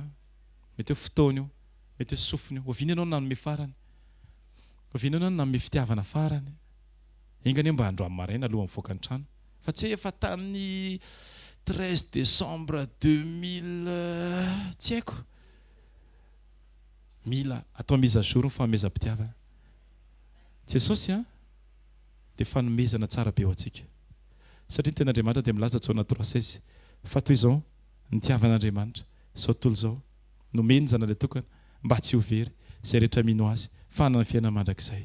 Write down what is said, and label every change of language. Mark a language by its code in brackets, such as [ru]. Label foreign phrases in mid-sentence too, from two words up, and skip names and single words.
[mg] Mety hoe fotoana io, mety hoe sofina io. Oviana ianao ny nanome farany. Oviana ianao ny nanome fitiavana farany. Ingany mba andro amin'ny maraina aloha mivoaka ny trano. Fa tsy efa tamin'ny 13 décembre 2000 tsy haiko. Mila atao [fr] mise à jour [mg] ny fanomezam-pitiavana. Jesosy dia fanomezana tsara be ho antsika. Satria ny ten'Andriamanitra dia milaza Jaona 3:16 fa toy izao ny tiavan'Andriamanitra izao tontolo izao nomeny ny zanany tokana mba tsy ho very izay rehetra mino azy fa hanana fiainana mandrakizay.